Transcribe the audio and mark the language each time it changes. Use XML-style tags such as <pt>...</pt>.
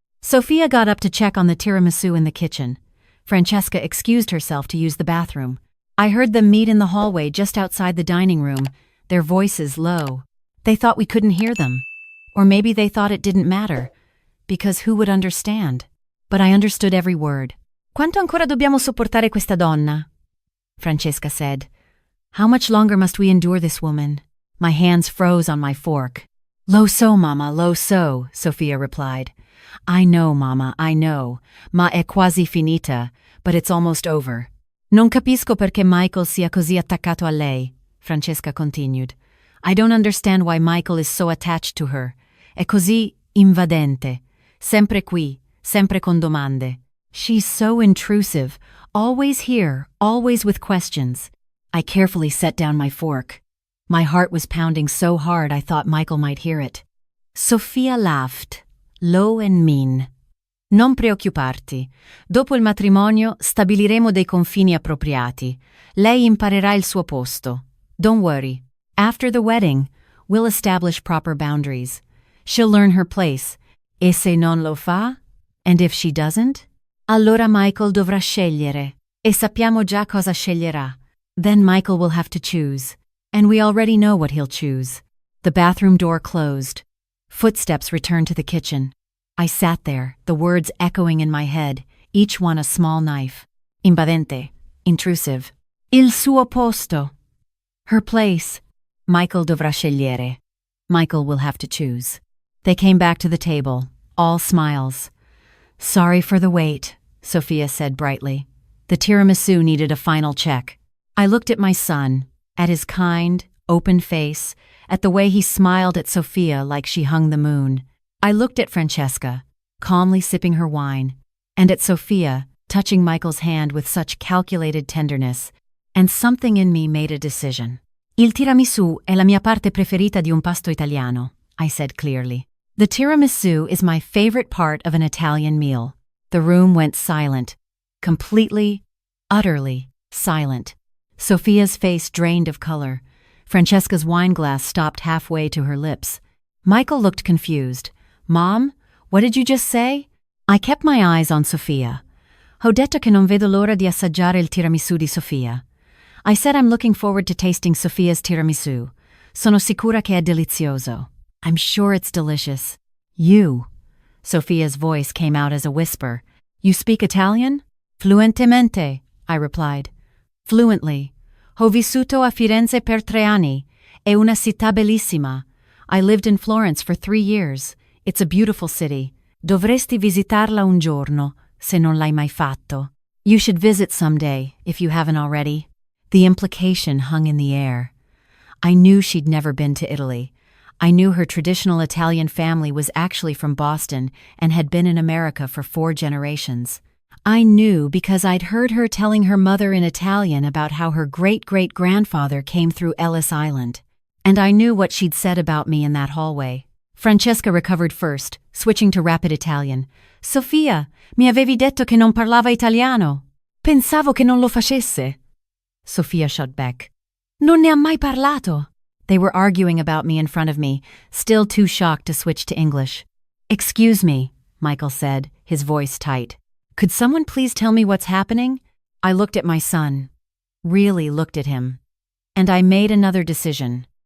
<en>Sophia got up to check on the tiramisu in the kitchen. Francesca excused herself to use the bathroom. I heard them meet in the hallway just outside the dining room, their voices low. They thought we couldn't hear them. Or maybe they thought it didn't matter. because who would understand? But I understood every word.</en> <it>Quanto ancora dobbiamo sopportare questa donna?</it> <en>Francesca said. How much longer must we endure this woman? My hands froze on my fork.</en> <it>Lo so, Mama, lo so,</it> <en>Sophia replied. I know, Mama, I know.</en> <it>Ma è quasi finita,</it> <en>but it's almost over.</en> <it>Non capisco perché Michael sia così attaccato a lei,</it> <en>Francesca continued. I don't understand why Michael is so attached to her.</en> <it>È così invadente. Sempre qui, sempre con domande.</it> <en>She's so intrusive, always here, always with questions. I carefully set down my fork. My heart was pounding so hard I thought Michael might hear it. Sophia laughed, low and mean.</en> <it>Non preoccuparti. Dopo il matrimonio stabiliremo dei confini appropriati. Lei imparerà il suo posto.</it> <en>Don't worry. After the wedding, we'll establish proper boundaries. She'll learn her place.</en> <it>E se non lo fa?</it> <en>And if she doesn't?</en> <it>Allora Michael dovrà scegliere. E sappiamo già cosa sceglierà.</it> <en>Then Michael will have to choose. And we already know what he'll choose. The bathroom door closed. Footsteps returned to the kitchen. I sat there, the words echoing in my head, each one a small knife.</en> <it>Invadente.</it> <en>Intrusive.</en> <it>Il suo posto.</it> <en>Her place.</en> <it>Michael dovrà scegliere.</it> <en>Michael will have to choose. They came back to the table, all smiles. Sorry for the wait, Sophia said brightly. The tiramisu needed a final check. I looked at my son, at his kind, open face, at the way he smiled at Sophia like she hung the moon. I looked at Francesca, calmly sipping her wine, and at Sophia, touching Michael's hand with such calculated tenderness, and something in me made a decision.</en> <it>Il tiramisù è la mia parte preferita di un pasto italiano,</it> <en>I said clearly. The tiramisu is my favorite part of an Italian meal. The room went silent, completely, utterly silent. Sophia's face drained of color. Francesca's wineglass stopped halfway to her lips. Michael looked confused. Mom, what did you just say? I kept my eyes on Sophia.</en> <it>Ho detto che non vedo l'ora di assaggiare il tiramisù di Sophia.</it> <en>I said I'm looking forward to tasting Sophia's tiramisù.</en> <it>Sono sicura che è delizioso.</it> <en>I'm sure it's delicious. You. Sophia's voice came out as a whisper. You speak Italian?</en> <it>Fluentemente,</it> <en>I replied. Fluently.</en> <it>Ho vissuto a Firenze per 3 anni. È una città bellissima.</it> <en>I lived in Florence for 3 years. It's a beautiful city.</en> <it>Dovresti visitarla un giorno, se non l'hai mai fatto.</it> <en>You should visit someday, if you haven't already. The implication hung in the air. I knew she'd never been to Italy. I knew her traditional Italian family was actually from Boston and had been in America for 4 generations. I knew because I'd heard her telling her mother in Italian about how her great-great-grandfather came through Ellis Island. And I knew what she'd said about me in that hallway. Francesca recovered first, switching to rapid Italian.</en> <it>Sofia, mi avevi detto che non parlava italiano. Pensavo che non lo facesse.</it> <en>Sophia shot back.</en> <it>Non ne ha mai parlato.</it> <en>They were arguing about me in front of me, still too shocked to switch to English. Excuse me, Michael said, his voice tight. Could someone please tell me what's happening? I looked at my son. Really looked at him. And I made another decision.</en>